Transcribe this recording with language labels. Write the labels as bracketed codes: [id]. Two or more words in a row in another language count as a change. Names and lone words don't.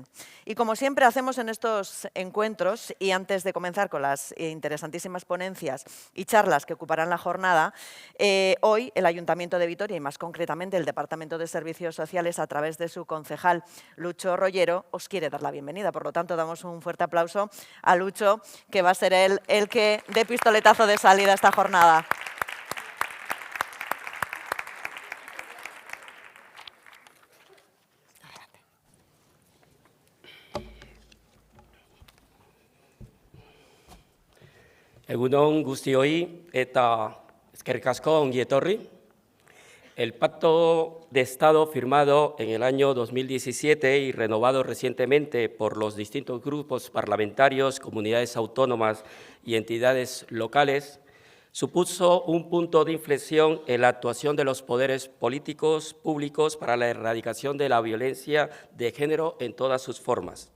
[es] Y como siempre hacemos en estos encuentros, y antes de comenzar con las interesantísimas ponencias y charlas que ocuparán la jornada, hoy el Ayuntamiento de Vitoria, y más concretamente el Departamento de Servicios Sociales, a través de su concejal Lucho Rollero, os quiere dar la bienvenida. Por lo tanto, damos un fuerte aplauso a Lucho, que va a ser él el que dé pistoletazo de salida a esta jornada. [eu] Egun on guztioi eta eskerrik asko ongi etorri. [es] El Pacto de Estado firmado en el año 2017 y renovado recientemente por los distintos grupos parlamentarios, comunidades autónomas y entidades locales supuso un punto de inflexión en la actuación de los poderes políticos públicos para la erradicación de la violencia de género en todas sus formas.